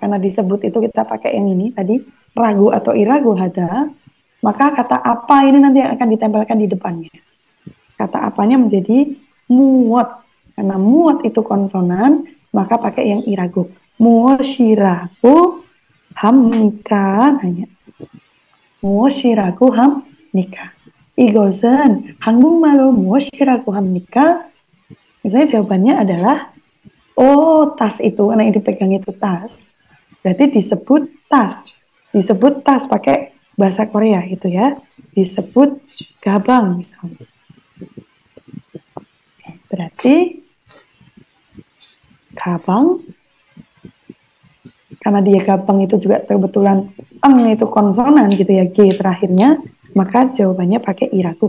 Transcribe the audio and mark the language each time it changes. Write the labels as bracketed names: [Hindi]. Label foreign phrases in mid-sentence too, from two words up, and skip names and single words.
[Indonesian] Karena disebut itu kita pakai yang ini tadi, ragu atau [Korean] 이라고 하다, [Indonesian] maka kata apa ini nanti yang akan ditempelkan di depannya. Kata apanya menjadi muot. Karena muot itu konsonan, maka pakai yang iragu. [Korean] 무엇이라고 합니까 hanya. 무엇이라고 합니까. Igosen 한국말로 무엇이라고 합니까? [Indonesian] Misalnya jawabannya adalah oh, tas itu, karena yang dipegang itu tas. Berarti disebut tas. Disebut tas pakai bahasa Korea gitu ya. Disebut gabang misalnya. Berarti gabang, karena dia gabang itu juga kebetulan itu konsonan gitu ya, G terakhirnya, maka jawabannya pakai iraku.